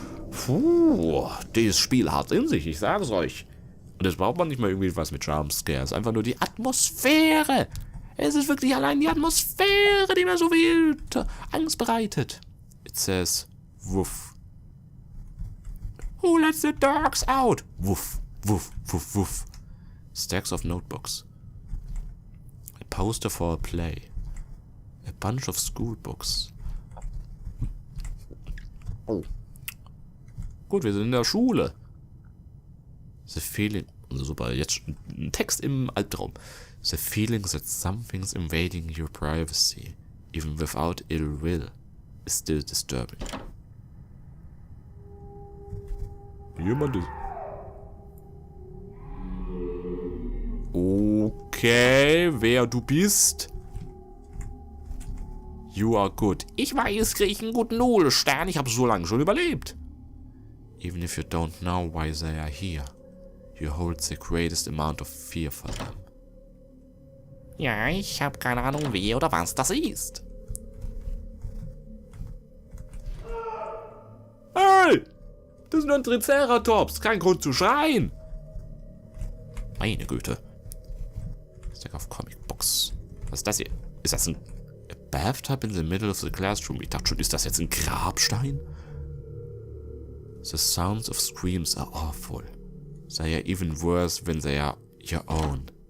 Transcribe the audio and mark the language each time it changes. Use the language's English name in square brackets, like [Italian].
[German] Puh, dieses Spiel hat in sich, ich sage es euch. Und jetzt braucht man nicht mal irgendwie was mit Jumpscares, einfach nur die Atmosphäre. Es ist wirklich allein die Atmosphäre, die mir so viel Angst bereitet. [English] It says, woof. Who lets the dogs out? Woof, Wuff, wuff, wuff. Stacks of notebooks. A poster for a play. A bunch of school books. Oh. [German] Gut, wir sind in der Schule. [English] The feeling... [German] Super, jetzt ein Text im Albtraum. [English] The feeling that something's invading your privacy, even without ill will, is still disturbing. [German] Jemand ist... Okay, wer du bist? [English] You are good. [German] Ich weiß, krieg ich einen guten Nullstern. Ich habe so lange schon überlebt. [English] Even if you don't know why they are here, you hold the greatest amount of fear for them. [German] Ja, ich habe keine Ahnung, wer oder was das ist. Hey! Das ist nur ein Triceratops. Kein Grund zu schreien. Meine Güte. [English] Stack of Comic Books. [German] Was ist das hier? Ist das ein [English] Bathtub in the middle of the classroom? [German] Ich dachte schon, ist das jetzt ein Grabstein? [English] The sounds of screams are awful. They are even worse when they are your own.